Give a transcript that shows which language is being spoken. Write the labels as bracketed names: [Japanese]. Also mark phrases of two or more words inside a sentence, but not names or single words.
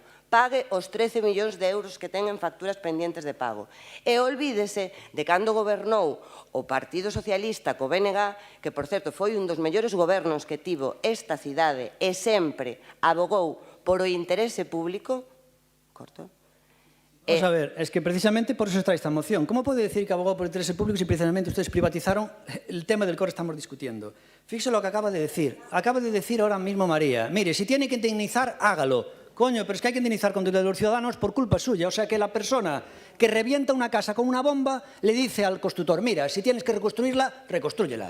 [Galician] Pague os 13 millóns de euros que ten en facturas pendientes de pago. E olvídese de cando gobernou o Partido Socialista co BNG, que, por certo, foi un dos mellores gobernos que tivo esta cidade e sempre abogou por o interese público. [Spanish] Corto. Vamos a ver, es que precisamente por eso está esta moción. ¿Cómo puede decir que abogó por el interés público si precisamente ustedes privatizaron el tema del que ahora estamos discutiendo? Fíjese lo que acaba de decir. Acaba de decir ahora mismo María. Mire, si tiene que indemnizar, hágalo. Coño, pero es que hay que indemnizar contra los ciudadanos por culpa suya. O sea que la persona que revienta una casa con una bomba le dice al constructor, mira, si tienes que reconstruirla, reconstrúyela.